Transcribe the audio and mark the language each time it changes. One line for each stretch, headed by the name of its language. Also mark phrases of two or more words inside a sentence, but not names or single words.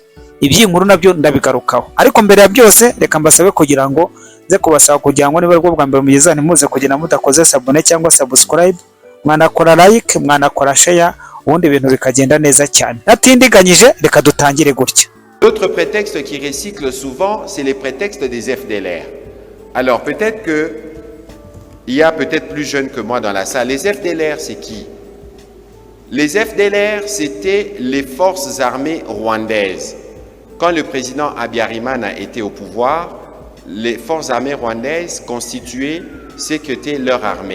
Kinyarwanda: Iby'inkuru nabyo ndabigarukaho, ariko mbere ya byose reka mbasabe kugira ngo nze kubasaba kugira ngo niba rwo bwa mbere mugeze ntimuze kugira mudakoze sabone cyangwa subscribe, mwanakora like, mwanakora share, ubundi ibintu bikagenda neza cyane. Natindiganyije reka dutangire gutya.
French: L'autre prétexte qui recycle souvent, c'est les prétextes des FDLR. Alors peut-être que il y a peut-être plus jeunes que moi dans la salle. Les FDLR, c'est qui? Les FDLR, c'était les forces armées rwandaises. Quand le président Habyarimana était au pouvoir, les forces armées rwandaises constituaient ce qu'était leur armée.